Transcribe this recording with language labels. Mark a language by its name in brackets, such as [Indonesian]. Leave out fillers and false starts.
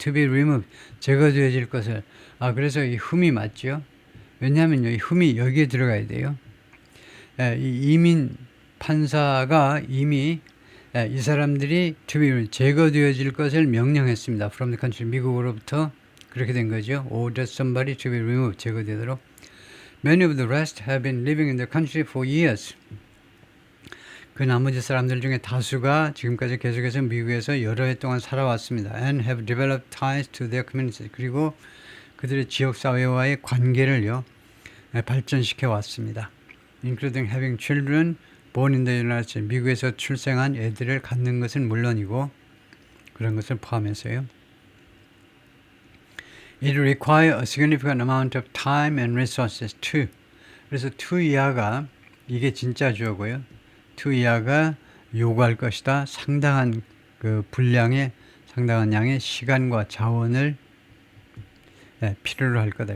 [English] to be removed, [Korean] 제거되어질 것을. 그래서 이 whom이 맞죠. 왜냐하면요, 이 whom이 여기에 들어가야 돼요. 이 이민 판사가 이미 이 사람들이 [English] to be [Korean] 제거되어질 것을 명령했습니다. [English] from the country, [Korean] 미국으로부터. 그렇게 된 거죠. [English] ordered somebody to be removed, [Korean] 제거되도록. [English] Many of the rest have been living in the country for years. [Korean] 그 나머지 사람들 중에 다수가 지금까지 계속해서 미국에서 여러 해 동안 살아왔습니다. [English] and have developed ties to their communities. [Korean] 그리고 그들의 지역사회와의 관계를요, 발전시켜 왔습니다. [English] including having children born in the United States. [Korean] 미국에서 출생한 애들을 갖는 것은 물론이고 그런 것을 포함해서요. [English] It requires a significant amount of time and resources to. [Korean] 그래서 to 이하가 이게 진짜 주어고요. to 이하가 요구할 것이다. 상당한 상당한 양의 시간과 자원을 필요로 할 거다.